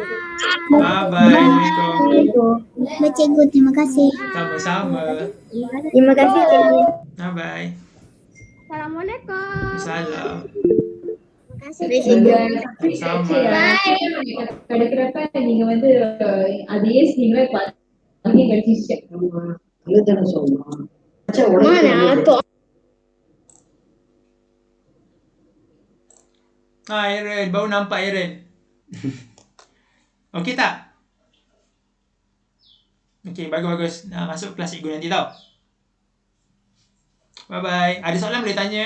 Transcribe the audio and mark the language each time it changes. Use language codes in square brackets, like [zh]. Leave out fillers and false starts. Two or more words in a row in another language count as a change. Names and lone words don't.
[ms] Assalamualaikum. Baik cikgu, terima kasih. Sama-sama. Terima kasih cikgu. Bye-bye. Assalamualaikum. Salam. Terima kasih cikgu. Sama. [ta] Kadang-kadang நீங்க வந்து அதையே நீங்களே பண்ணி படிச்சிட்டு எழுதன சொல்லலாம். அச்சா உடனே [ms] Aaron, baru nampak Aaron. Okey tak? Okey, bagus. Masuk kelas cikgu nanti tau. Bye-bye. Ada soalan boleh tanya.